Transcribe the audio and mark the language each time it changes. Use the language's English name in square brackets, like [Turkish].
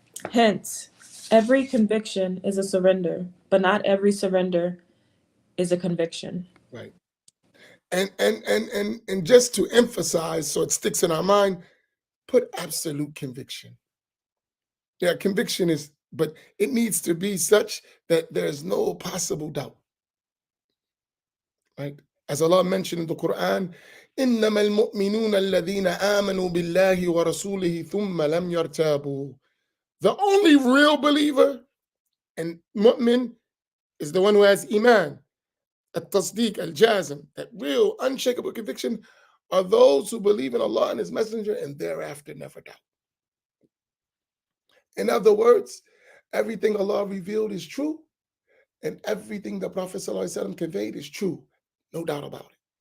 [English] Hence, every conviction is a surrender, but not every surrender is a conviction. Right. And just to emphasize, so it sticks in our mind, put absolute conviction. Yeah, conviction is, but it needs to be such that there's no possible doubt. Right? As Allah mentioned in the Quran, [Arabic] إنما المؤمنون الذين آمنوا بالله ورسوله ثم لم يرتابوا. [English] The only real believer and mu'min is the one who has iman, at-tasdeeq, al-jazm, that real unshakable conviction are those who believe in Allah and His Messenger and thereafter never doubt. In other words, everything Allah revealed is true, and everything the Prophet ﷺ conveyed is true, no doubt about it.